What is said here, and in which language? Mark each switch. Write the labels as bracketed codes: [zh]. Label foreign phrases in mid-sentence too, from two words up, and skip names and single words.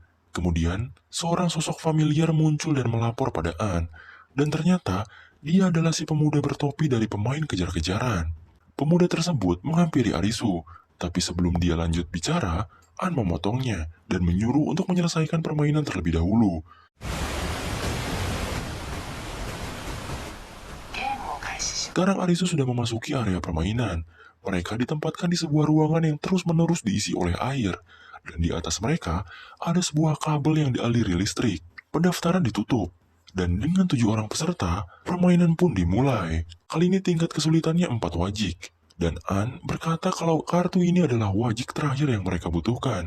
[id] Kemudian, seorang sosok familiar muncul dan melapor pada An. Dan ternyata, dia adalah si pemuda bertopi dari pemain kejar-kejaran. Pemuda tersebut menghampiri Arizu, tapi sebelum dia lanjut bicara, An memotongnya dan menyuruh untuk menyelesaikan permainan terlebih dahulu. [ja] ゲームを開始し [id] Sekarang Arizu sudah memasuki area permainan. Mereka ditempatkan di sebuah ruangan yang terus-menerus diisi oleh air, dan di atas mereka ada sebuah kabel yang dialiri listrik. Pendaftaran ditutup. Dan dengan 7 orang peserta, permainan pun dimulai. Kali ini tingkat kesulitannya 4 wajik. Dan An berkata kalau kartu ini adalah wajik terakhir yang mereka butuhkan.